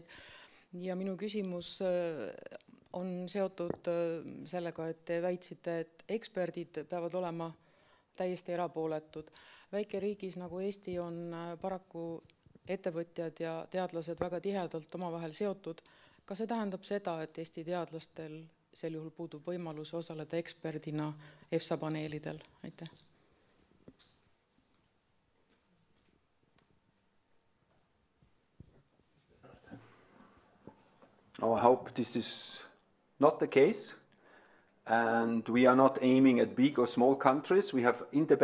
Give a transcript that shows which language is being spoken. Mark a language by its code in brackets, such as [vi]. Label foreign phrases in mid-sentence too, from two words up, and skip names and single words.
[et] Ja minu küsimus on seotud sellega, et te väitsite, et eksperdid peavad olema täiesti erapooletud. Väikeriigis nagu Eesti on paraku ettevõtjad ja teadlased väga tihedalt omavahel seotud. Kas see tähendab seda, et Eesti teadlastel sel juhul puudub võimalus osaleda eksperdina EFSA paneelidel? Aitäh. [en] I hope this is not the case, and we are not aiming at big or small countries.